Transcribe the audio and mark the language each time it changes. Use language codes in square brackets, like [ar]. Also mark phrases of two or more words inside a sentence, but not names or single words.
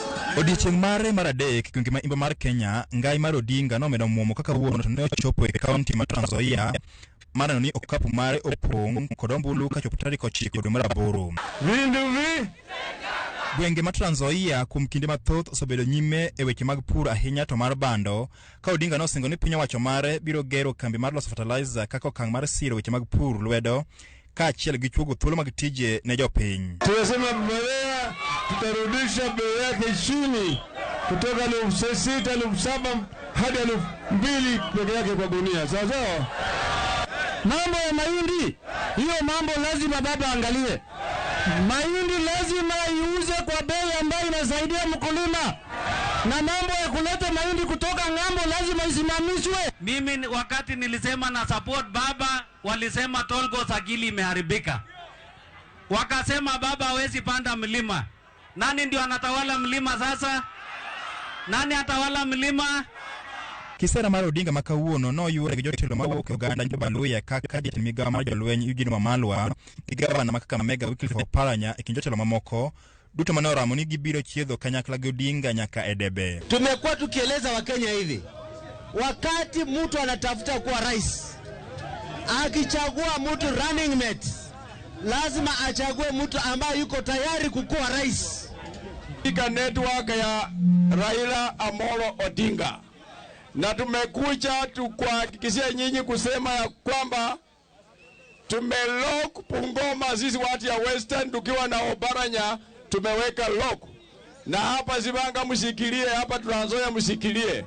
[luo] Odiechieng' mare mar adek gwenge ma imba mar Kenya, ngai mar Odinga nomedo muomo kaka wuono to ne ochopo e kaunti ma Trans Nzoia maneno ni okapu mare opong' kod ombulu kachopo tarik 9 dwe mar 8. Gwenge ma Trans Nzoia kuom kinde mathoth osebedo nyime e weche mag pur ahinya to mar bando, ka Odinga nosingo ni piny owacho mare biro gero kambi mar loso fertilizer kaka okang' mar siro weche mag pur lwedo kaachiel gi chuogo thuolo mag tije ne jopiny. [sw] Tunasema mbolea tutarudisha bei yake chini kutoka 6,000, 7,000 hadi 2,000 peke yake kwa gunia. Sawa? Mambo ya mahindi, hiyo mambo lazima baba angalie. Mahindi lazima iuze kwa bei ambayo inasaidia mkulima. Na mambo ya kuleta mahindi kutoka ng'ambo lazima isimamishwe. Mimi wakati nilisema na support baba, walisema Tolgo Sagili imeharibika. Wakasema baba hawezi panda mlima. Nani ndio anatawala mlima sasa? Nani atawala mlima? [luo] Kisera mar Odinga makawuono noyuore gi jotelo mawuok e oganda jobaluya kaka jatend migawo mar jolweny Eugene Wamalwa gi gavana ma Kakamega Wycliffe Oparanya e kind jotelo mamoko duto manoramo ni gibiro chiedho kanyakla gi Odinga nyaka e debe. [sw] Tumekuwa tukieleza Wakenya hivi, wakati mtu anatafuta kuwa rais, akichagua mtu [en] running mate, [sw] lazima achague mtu ambaye yuko tayari kukuwa rais. Katika network ya Raila Amolo Odinga, na tumekuja tukuhakikishia nyinyi kusema ya kwamba tumelock Bungoma, sisi watu ya Western tukiwa na Oparanya tumeweka lock, na hapa Zibanga mshikilie, hapa Trans Nzoia mshikilie.